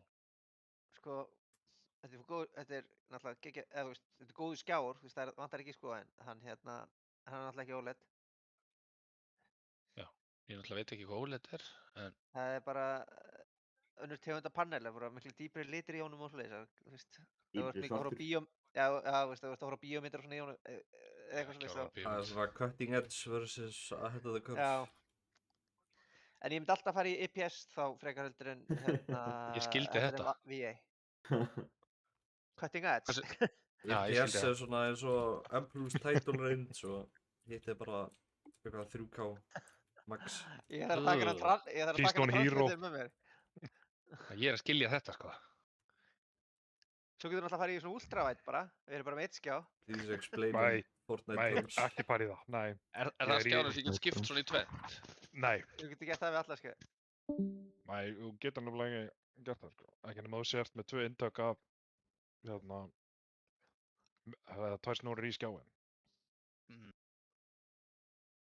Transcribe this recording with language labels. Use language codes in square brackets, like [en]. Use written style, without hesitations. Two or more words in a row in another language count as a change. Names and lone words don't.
[is] Sko, þetta er náttúrulega ekki, eða þú veist, þetta er góður skjár, þú veist, það vantar ekki sko, en hann er náttúrulega ekki OLED. Já, ég náttúrulega veit ekki hvað OLED er, en... Það er bara önnur tegunda panel, það voru miklu dýpri litir í honum og svoleiðis, þú veist. Dýpri svartur? Já, þú veist, það voru að horfa á bíómyndir og svona í honum, eða eitthvað svoleiðis. Það er svona [en] cutting edge versus ahead of the curve. [is] Já. En ég myndi alltaf fara í IPS þá frekar heldur en hérna... Ég skildi þetta. [en] VA. Cutting edge? [is] IPS er svona eins og Emperor's Title Range og hitt er bara eitthvað 3K max. Ég þarf að taka hann translator með mér. Ég er að skilja þetta, sko. Svo getur þú náttúrulega að fara í svona ultrawide bara. Við erum bara með 1 skjá. [en] Please explain Fortnite terms. [is] Nei, ekki fara í það, nei. Er það skjánum sem getur skipt svona í 2? Nei. Þú getur gert það við alla skjá. Nei, þú getur náttúrulega ekki gert það, sko. Ekki nema þú sért með 2 intök af, hérna, 2 snúrur í skjáin.